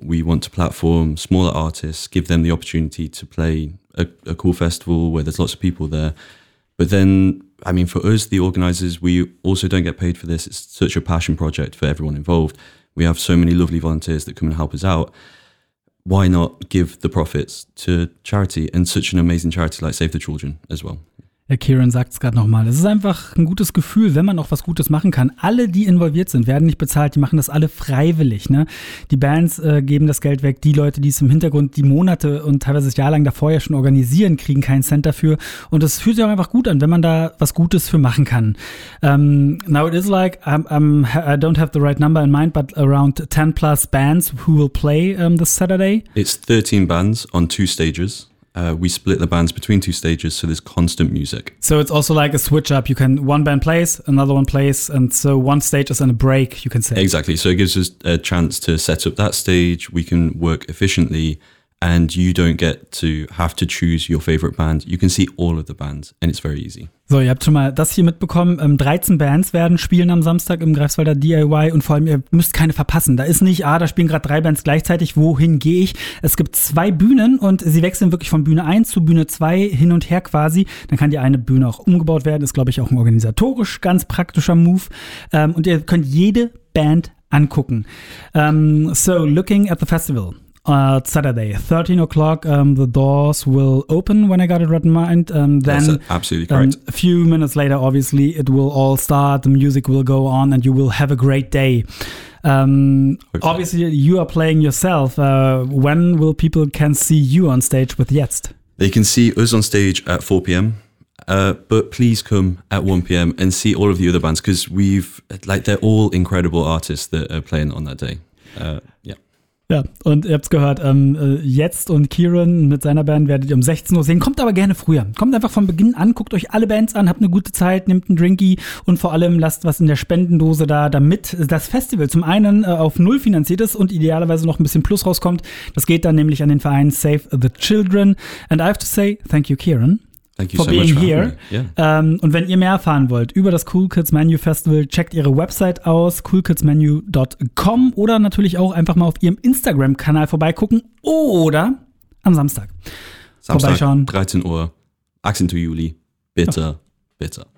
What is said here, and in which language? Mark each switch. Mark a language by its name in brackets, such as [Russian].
[English] We want to platform smaller artists, give them the opportunity to play a cool festival where there's lots of people there. But then, I mean, for us, the organizers, we also don't get paid for this. It's such a passion project for everyone involved. We have so many lovely volunteers that come and help us out. Why not give the profits to charity and such an amazing charity like Save the Children as well? [German] Herr Kieran sagt es gerade nochmal. Es ist einfach ein gutes Gefühl, wenn man auch was Gutes machen kann. Alle, die involviert sind, werden nicht bezahlt. Die machen das alle freiwillig. Ne? Die Bands geben das Geld weg. Die Leute, die es im Hintergrund die Monate und teilweise jahrelang davor ja schon organisieren, kriegen keinen Cent dafür. Und es fühlt sich auch einfach gut an, wenn man da was Gutes für machen kann. [English] Now it is I don't have the right number in mind, but around 10 plus bands who will play this Saturday. It's 13 bands on 2 stages. We split the bands between 2 stages, so there's constant music. So it's also like a switch up. You can, one band plays, another one plays, and so one stage is in a break, you can say. Exactly. So it gives us a chance to set up that stage. We can work efficiently, and you don't get to have to choose your favorite band. You can see all of the bands, and it's very easy. [German] So, ihr habt schon mal das hier mitbekommen. 13 Bands werden spielen am Samstag im Greifswalder DIY und vor allem, ihr müsst keine verpassen. Da ist nicht, da spielen gerade 3 Bands gleichzeitig, wohin gehe ich? Es gibt 2 Bühnen und sie wechseln wirklich von Bühne 1 zu Bühne 2 hin und her quasi. Dann kann die eine Bühne auch umgebaut werden. Ist, glaube ich, auch ein organisatorisch ganz praktischer Move. Und ihr könnt jede Band angucken. So, looking at the festival. [English] Saturday, 13 o'clock, the doors will open when I got it written mind. Then, that's absolutely correct. A few minutes later, obviously, it will all start, the music will go on, and you will have a great day. Obviously, you are playing yourself. When will people can see you on stage with Jetzt? They can see us on stage at 4 p.m., but please come at 1 p.m. and see all of the other bands, because we've, like, they're all incredible artists that are playing on that day. [German] Ja, und ihr habt's gehört, Jetzt und Kieran mit seiner Band werdet ihr um 16 Uhr sehen. Kommt aber gerne früher. Kommt einfach von Beginn an, guckt euch alle Bands an, habt eine gute Zeit, nehmt einen Drinky und vor allem lasst was in der Spendendose da, damit das Festival zum einen auf null finanziert ist und idealerweise noch ein bisschen Plus rauskommt. Das geht dann nämlich an den Verein Save the Children. [English] And I have to say, thank you, Kieran. Thank you for so being much for here. Yeah. [German] Und wenn ihr mehr erfahren wollt über das Cool Kids Menu Festival, checkt ihre Website aus, coolkidsmenu.com, oder natürlich auch einfach mal auf ihrem Instagram-Kanal vorbeigucken oder am Samstag. Vorbeischauen. 13 Uhr, Akzent Juli. Bitte, ja. Bitte.